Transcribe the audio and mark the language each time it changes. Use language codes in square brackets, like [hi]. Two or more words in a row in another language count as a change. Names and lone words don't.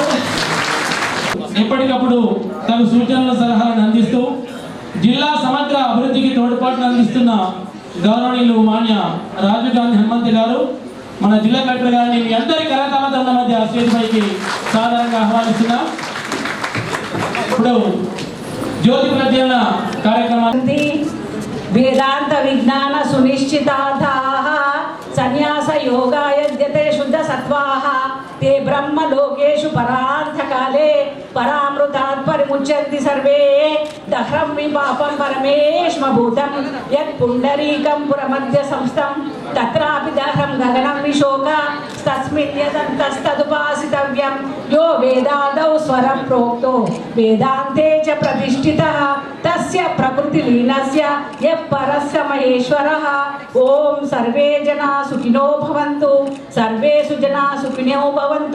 [te] ఎప్పటికప్పుడు తమ సూచనల సలహాలను అందిస్తూ జిల్లా సమగ్ర అభివృద్ధికి తోడ్పాటును అందిస్తున్న గౌరవనీయులు మాన్య రాజీవ్ గాంధీ హనుమంత్ గారు, మన జిల్లా కలెక్టర్ గారిని మీ అందరి కరతాళ మధ్య స్టేజ్ పైకి సాధారణంగా ఆహ్వానిస్తున్నాం. ఇప్పుడు జ్యోతి ప్రజ్వలన కార్యక్రమాన్ని [sa] వేదాంత విజ్ఞాన సునిశ్చితార్థాః సన్యాస యోగాయద్యతే శుద్ధ సత్వాః ते ब्रह्म लोकेषु परार्थकाले परामृतात् परिमुच्यन्ति सर्वे दह्रं विपापं परमेष्मभूतं यत् पुण्डरीकं पुरमध्य संस्थं తత్రాపి దహం గగనం విశోక తస్మిన్ యదంతస్తదుపాసితవ్యం యో వేదాదౌ స్వరం ప్రోక్తో వేదాంతే చ ప్రతిష్ఠితః తస్య ప్రకృతి లీనస్య యః పరస్య మహేశ్వరః. ఓం సర్వే జనా సుఖినో భవంతు, సర్వేషు జనా సుఖినో భవంతు.